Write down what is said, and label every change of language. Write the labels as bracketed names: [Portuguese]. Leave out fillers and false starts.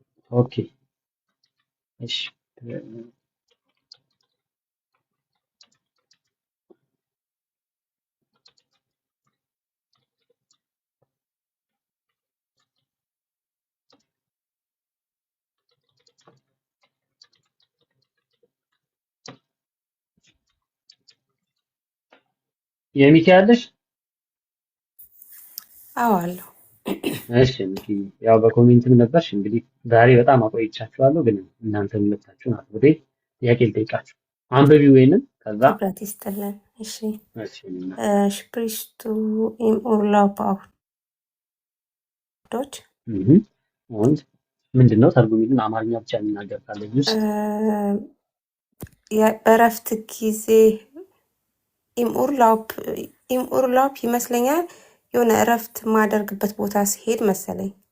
[Amharic] ኦኬ እሺ የሚኪ ያለሽ? አዎ አለሁ። እሺ ሚኪ ያው በኮሜንትም ነበርሽ። እንግዲህ ዛሬ በጣም አቆይቻችኋለሁ፣ ግን እናንተ ሁለታችሁን አክብሬ ጥያቄ ልጠይቃችሁ። አንብቢ ወይንም ከዛ ክብረት ይስጥልን። እሺ እሺ እና [German] sprichst du im Urlaub auch Deutsch? [Amharic] und ምንድነው ተርጉሚልን? አማርኛ ብቻ የሚናገር ካለ ጁስ በእረፍት ጊዜ [German] im Urlaub [Amharic] ይመስለኛል የሆነ እረፍት ማደርግበት ቦታ ሲሄድ መሰለኝ